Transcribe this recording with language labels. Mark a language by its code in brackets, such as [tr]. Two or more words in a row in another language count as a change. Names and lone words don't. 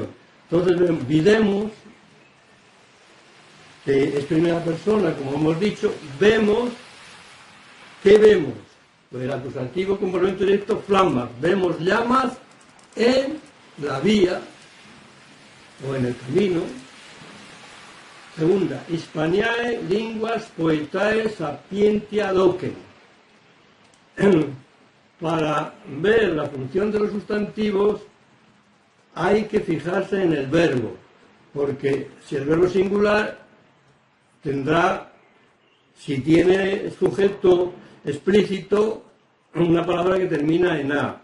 [es] Entonces, videmos, que es primera persona, como hemos dicho, vemos, ¿qué vemos? Pues el acusativo complemento directo, flammas. Vemos llamas en la vía o en el camino. Segunda, [la] Hispaniae linguas poetae sapientia docem. [es] Para ver la función de los sustantivos hay que fijarse en el verbo, porque si el verbo es singular tendrá, si tiene sujeto explícito, una palabra que termina en a.